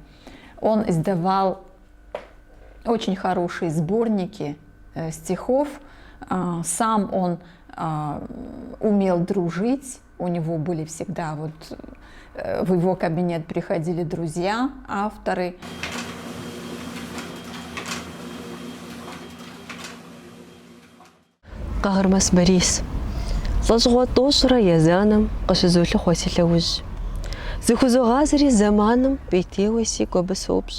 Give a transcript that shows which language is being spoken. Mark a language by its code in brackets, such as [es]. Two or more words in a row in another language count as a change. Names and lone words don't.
[ru] Он издавал очень хорошие сборники стихов. Сам он умел дружить. У него были всегда в его кабинет приходили друзья, авторы. Кагермас Борис. [kbd] Лажгъуэ тӏощӏрэ езанэм къыщызолъыхъуэ си лъэужь. Зыхузогъазэри зэманым бейтеуэ сигу абы соупщӏ.